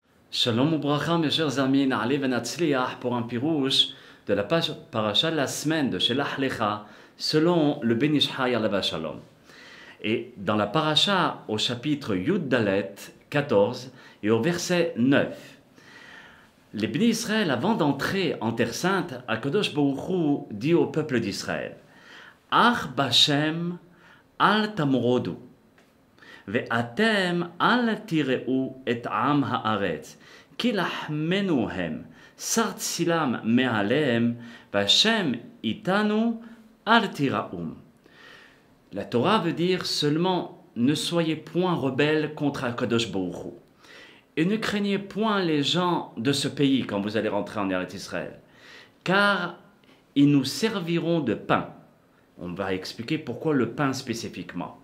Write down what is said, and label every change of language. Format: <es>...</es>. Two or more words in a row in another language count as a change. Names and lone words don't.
<he>שלום וברכה,</he> <fr>mes chers amis,</fr> <he>נעלה ונצליח</he> <fr>pour un pirouche de la page paracha de la semaine de Shelach Lecha selon le Ben Ish Chai</fr> <he>עליו שלום.</he> <fr>Et dans la paracha au chapitre</fr> <he>יוד דלת</he> <fr>14 et au verset 9, les bénis Israël, avant d'entrer en Terre Sainte, Akadosh Baruch Hu dit au peuple d'Israël:</fr> <he>אך בהשם אל תמרדו. ואתם אל תראו את עם הארץ, כי לחמנו הם, שר צילם מעליהם, והשם איתנו אל תיראום.</he> <fr>La Torah veut dire seulement ne soyez point rebelles contre Akadosh Baruch Hu. Et ne craignez point les gens de ce pays quand vous allez rentrer en Eretz Israël, car ils nous serviront de pain. On va expliquer pourquoi le pain spécifiquement.</fr>